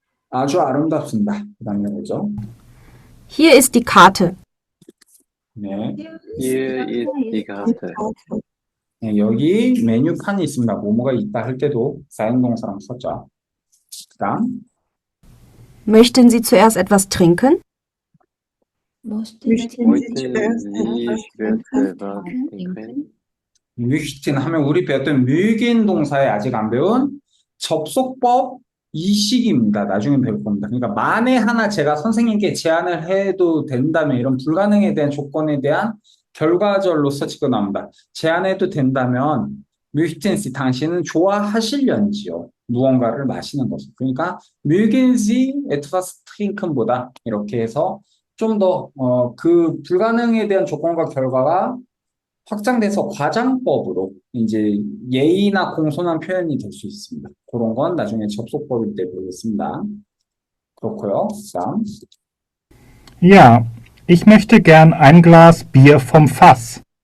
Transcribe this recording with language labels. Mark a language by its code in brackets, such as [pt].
[ko] 아주 아름답습니다. 그 다음 읽어보죠. [de] Hier ist die Karte. [ko] 네. [de] Hier ist die Karte. [ko] 네, 여기 메뉴판이 있습니다. 뭐뭐가 있다 할 때도 사용동사랑 썼죠. 그 다음 [de] Möchten Sie zuerst etwas trinken? Möchten Sie zuerst was trinken? [ko] 뮤히틴 하면 우리 배웠던 뮤긴 동사에 아직 안 배운 접속법 이식입니다. 나중에 배울 겁니다. 그러니까 만에 하나 제가 선생님께 제안을 해도 된다면 이런 불가능에 대한 조건에 대한 결과절로서 지금 나옵니다. 제안해도 된다면 뮤히틴시 당신은 좋아하실련지요. 무언가를 마시는 것을. 그러니까 뮤긴시 에트바스 트링큰보다 이렇게 해서 좀 더 그 불가능에 대한 조건과 결과가 확장돼서 과장법으로 이제 예의나 공손한 표현이 될 수 있습니다. 그런 건 나중에 접속법일 때 보겠습니다. 그렇고요. 다음. [de] Ja, Ich möchte gern ein Glas Bier vom Fass.